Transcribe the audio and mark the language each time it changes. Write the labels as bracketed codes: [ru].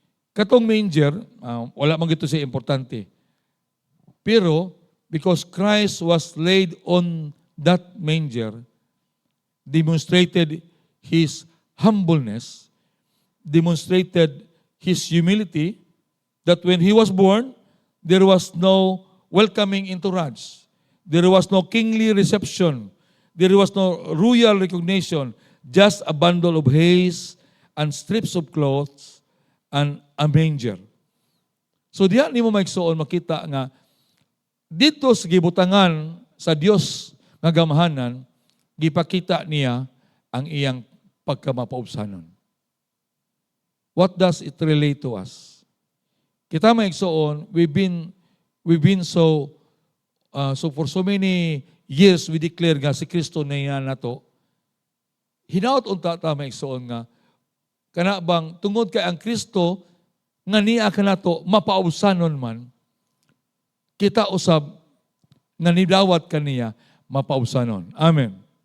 [ceb] Katong manger, wala man gito siya importante. Pero, [en] because Christ was laid on that manger, demonstrated His humbleness, demonstrated His humility, that when He was born, there was no welcoming into rods. There was no kingly reception. There was no royal recognition. Just a bundle of hay and strips of clothes and a manger. [ceb] So diyan nimo maigsuon makita nga dito sa gibutangan sa Dios nga gamahanan, gipakita niya ang iyang pagkamapaubsanon. [en] What does it relate to us? [ceb] Kita maigsuon, [en] we've been so for so many years we declare [ceb] nga si Kristo na yan nato. Hinaot unta ta maigsuon nga kana bang tungod kay ang Kristo nga niya kanato mapaubsanon man, kita usab nga nidawat kaniya mapaubsanon. Amen.